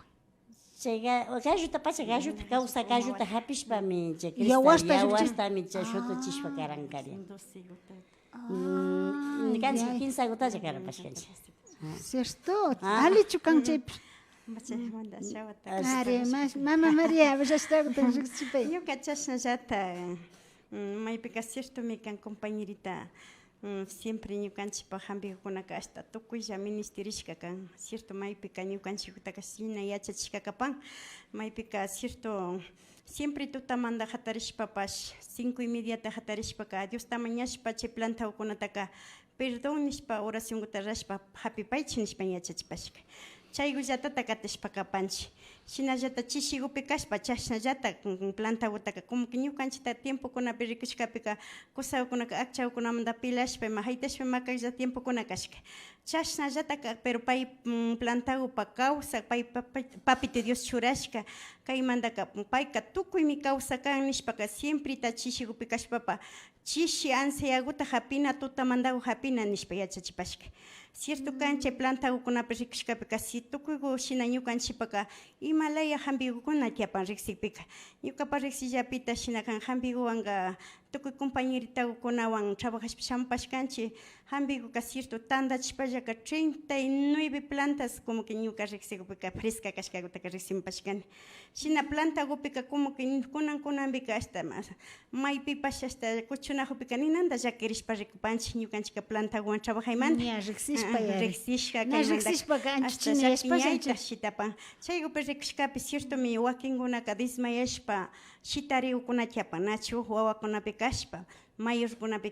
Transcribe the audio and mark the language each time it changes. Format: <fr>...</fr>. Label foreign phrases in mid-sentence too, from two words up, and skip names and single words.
<qu>chay galluta pacha galluta kawsa galluta hapishpami chay yawastami chay shutuchishpa karankarian kanchik 15 gutalla karapashkanchik cierto alichu kan chaypi Ari, Mama María,</qu> <es>pues ya está,</es> <qu>yo cachashnallata maypika cierto mi kan compañerita siempre ñukanchikpa hampikukunaka hasta tukuylla ministerishka kan cierto maypika ñukanchikutaka shina yachachishka kapan maypika cierto siempre tutamanta hatarishpapash 5:30 hatarishpaka Diosta mañashpa chay plantawkunataka perdón nishpa oraciónkuta rashpa hapipaychik nishpa yachachipashka chaygullatata katishpaka panchik shinallata chishigupi kashpa chashnallata plantawutaka</qu> <es>como que</es> <qu>ñukanchikta tiempokunapi rikushkapika kusawkunaka akchawkunamanta pilashpa ima haytashpa makaylla tiempokuna kashka chashnallataka pero pay plantawupa kawsa pay papito Dios churashka kaymantaka payka tukuymi kawsa kan nishpaka siemprita chishigupi kashpapa chishi ansiaguta hapina tutamantaku hapina nishpa yachachipashka cierto kanche plantawukunapi rikushkapika si tukuyku shina ñukanchikpaka imalaya hampikukuna tiapan riksipika ñukapa riksillapita shina kan hampikuwanka tukuy compañerita kunawan trabajashpa shampashkanchi hambiku cierto tandachpallaka 39</qu> <es>plantas como que</es> <qu>ñuka riqsikupika fresca kashkakutaka riqsimpashkani shina planta kupika</qu> <es>como que</es> <qu>kunanbika hasta maypipash hasta kuchunakupika ninanta llakirishpa rikupanchik ñukanchika plantawan trabajaymanta ña riqsishpa riqsishka na riqsishpaka ancha chiñayashpa shitapan chaykupi rikushkapi cierto mi wakinkunaka dismayashpa shitariukuna nachu wawakunapi kashpa mayorkunapi</qu>